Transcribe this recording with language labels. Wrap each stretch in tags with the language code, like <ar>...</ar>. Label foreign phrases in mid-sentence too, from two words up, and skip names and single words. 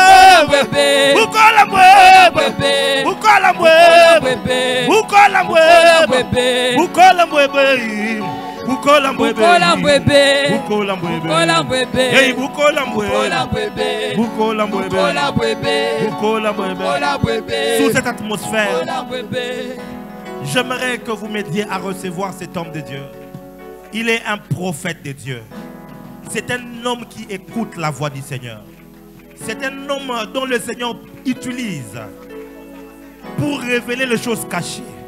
<lu>mwebe bukola mwebe bukola mwebe bukola mwebe bukola mwebe bukola mwebe bukola mwebe hey bukola mwebe bukola mwebe bukola mwebe</lu> <fr>sous cette atmosphère j'aimerais que vous m'aidiez à recevoir cet homme de Dieu. Il est un prophète de Dieu. C'est un homme qui écoute la voix du Seigneur. C'est un homme dont le Seigneur utilise pour révéler les choses cachées.</fr>